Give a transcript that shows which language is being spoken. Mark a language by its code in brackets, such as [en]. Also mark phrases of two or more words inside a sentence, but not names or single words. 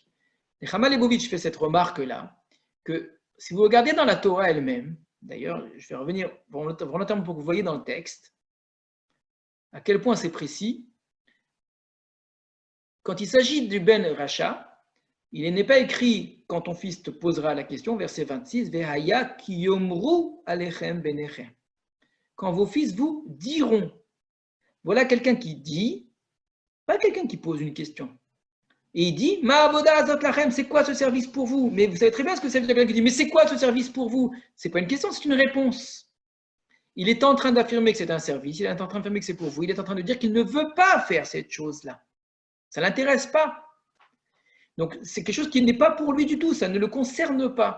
[fr] Et Chama Leibovitch fait cette remarque-là, que si vous regardez dans la Torah elle-même, d'ailleurs, je vais revenir volontairement pour que vous voyez dans le texte à quel point c'est précis. Quand il s'agit du [he] בן רשע, [fr] il n'est pas écrit quand ton fils te posera la question, verset 26, [he] והיה כי יאמרו אליכם בניכם. [fr] Quand vos fils vous diront. Voilà quelqu'un qui dit, pas quelqu'un qui pose une question. Et il dit, [he] מה עבודה זאת לכם, [fr] c'est quoi ce service pour vous? Mais vous savez très bien ce que ça veut dire quelqu'un qui dit, mais c'est quoi ce service pour vous? C'est pas une question, c'est une réponse. il est en train d'affirmer que c'est un service, il est en train d'affirmer que c'est pour vous, il est en train de dire qu'il ne veut pas faire cette chose-là. Ça ne l'intéresse pas. Donc, c'est quelque chose qui n'est pas pour lui du tout, ça ne le concerne pas.